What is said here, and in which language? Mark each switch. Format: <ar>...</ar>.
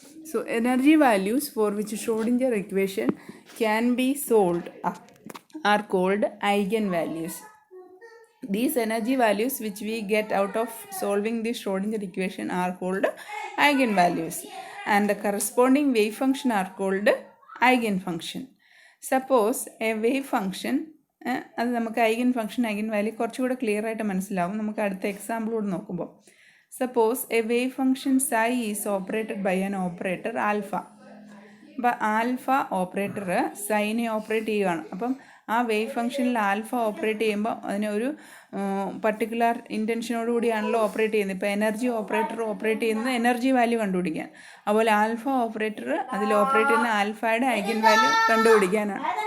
<en>So energy values for which Schrodinger equation can be solved are called eigenvalues. These energy values which we get out of solving the Schrodinger equation are called eigenvalues, and the corresponding wave function are called eigenfunction. Suppose a wave function,</en> <ml>അത് നമുക്ക് eigenfunction eigenvalue കുറച്ചുകൂടെ clear ആയിട്ട് മനസ്സിലാവും നമുക്ക് അടുത്ത എക്സാമ്പിളോട് നോക്കുമ്പോൾ.</ml> <en>Suppose a wave function psi is operated by an operator alpha.</en> <ml>അപ്പോൾ alpha operator സൈനെ operate ചെയ്യുകയാണ്. അപ്പം ആ വേവ് ഫംഗ്ഷനിൽ ആൽഫ ഓപ്പറേറ്റ് ചെയ്യുമ്പോൾ അതിനൊരു പർട്ടിക്കുലർ ഇൻറ്റൻഷനോട് കൂടിയാണല്ലോ ഓപ്പറേറ്റ് ചെയ്യുന്നത്. ഇപ്പോൾ എനർജി ഓപ്പറേറ്റർ ഓപ്പറേറ്റ് ചെയ്യുന്നത് എനർജി വാല്യൂ കണ്ടുപിടിക്കാൻ. അതുപോലെ ആൽഫ ഓപ്പറേറ്റർ അതിൽ ഓപ്പറേറ്റ് ചെയ്യുന്ന ആൽഫയുടെ ഐഗൻ വാല്യൂ കണ്ടുപിടിക്കാനാണ്.</ml>